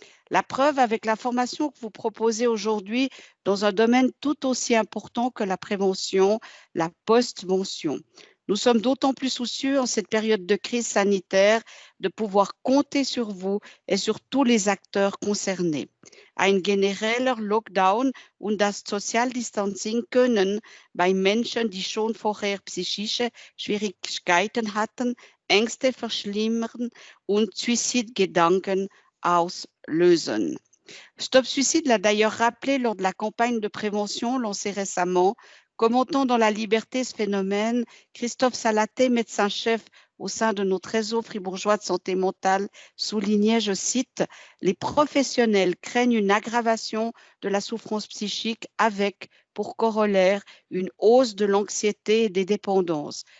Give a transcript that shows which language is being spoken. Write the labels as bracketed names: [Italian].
[French] La preuve avec la formation que vous proposez aujourd'hui dans un domaine tout aussi important que la prévention, la post-mention. Nous sommes d'autant plus soucieux en cette période de crise sanitaire de pouvoir compter sur vous et sur tous les acteurs concernés. [German] Ein genereller Lockdown und das Social Distancing können bei Menschen, die schon vorher psychische Schwierigkeiten hatten, Ängste verschlimmern und Suizidgedanken auslösen. [French] Stop Suicide l'a d'ailleurs rappelé lors de la campagne de prévention lancée récemment. Commentant dans La Liberté ce phénomène, Christophe Salaté, médecin-chef au sein de notre réseau fribourgeois de santé mentale, soulignait, je cite, « Les professionnels craignent une aggravation de la souffrance psychique avec, pour corollaire, une hausse de l'anxiété et des dépendances.